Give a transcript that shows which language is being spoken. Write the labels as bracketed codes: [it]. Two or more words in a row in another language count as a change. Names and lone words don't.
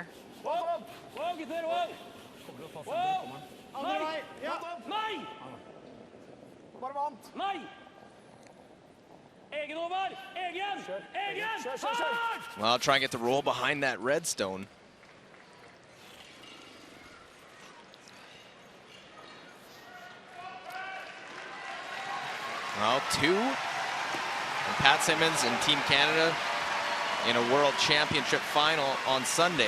[no] Whoa, whoa, gutter, whoa. Whoa. Nei. Nei. Bare vant. Nei. Egen over. Egen. Egen. Hardt. [en] Well, I'll try and get the roll behind that redstone. Well, 2. And Pat Simmons and Team Canada in a World Championship final on Sunday.